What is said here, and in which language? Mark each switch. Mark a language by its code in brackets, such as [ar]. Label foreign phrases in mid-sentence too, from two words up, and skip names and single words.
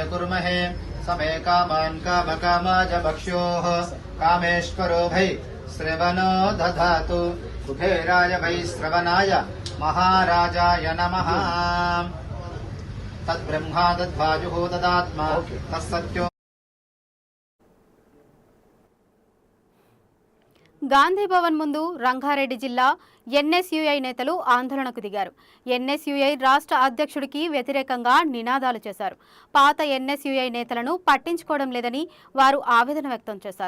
[sa] कुर्महे समे कामान् कामकामाय भक्ष्योः कामेश्वरो भै श्रवणो दधातु कुबेराय भै श्रवणाय महाराजाय नमः तद्ब्रह्मा तद्वायुः तदात्मा तत्सत्यो. [te] గాంధీ భవన్ ముందు రంగారెడ్డి జిల్లా ఎన్ఎస్యుఐ నేతలు ఆందోళనకు దిగారు. ఎన్ఎస్యుఐ రాష్ట్ర అధ్యక్షుడికి వ్యతిరేకంగా నినాదాలు చేశారు. పాత ఎన్ఎస్యుఐ నేతలను పట్టించుకోవడం లేదని వారు ఆవేదన వ్యక్తం చేశారు.